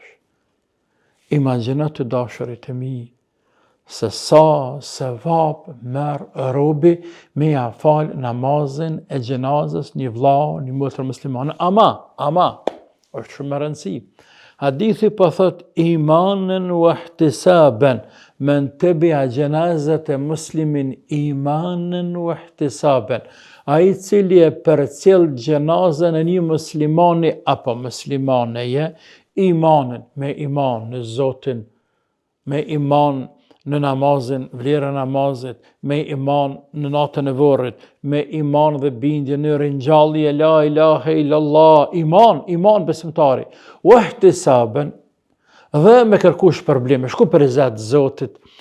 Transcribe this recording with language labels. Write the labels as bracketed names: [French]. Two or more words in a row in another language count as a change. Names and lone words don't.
[Albanian] Imagjino të dashurit e mi se sa sevap merr robi me ja fal namazën e gjenazës një vëllau, një motër muslimane. Ama, është shumë e rëndësishme. Hadithi po thot [Arabic] إيمانا واحتسابا، من تبع جنازة مسلم إيمانا واحتسابا. [Albanian] Ai cili e përcjell gjenazën e një muslimani apo muslimaneje, imanin, me iman në Zotin, me iman në namazin, vlerën e namazit, me iman në natën e vorrit, me iman dhe bindje në ringjallje [Arabic] لا إله إلا الله, [Albanian] iman besimtari, [Arabic] واحتسابا, [Albanian] dhe me kërku shpërblime, shku për zot Zotit,